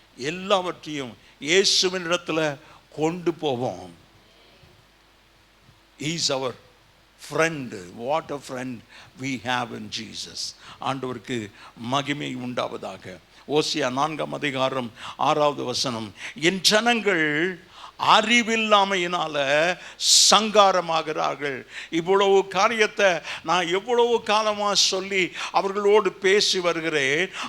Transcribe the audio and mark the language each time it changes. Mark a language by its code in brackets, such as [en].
[ta] எல்லாவற்றையும் இயேசுவின் இடத்துல கொண்டு போவோம். [en] He is our friend. What a friend we have in Jesus. [ta] ஆண்டவருக்கு மகிமை உண்டாவதாக. ஓசியா 4:6 என் ஜனங்கள் அறிவில்லாமையினால சங்காரமாகிறார்கள். இவ்வளவு காரியத்தை நான் எவ்வளவு காலமாக சொல்லி அவர்களோடு பேசி வருகிறேன்.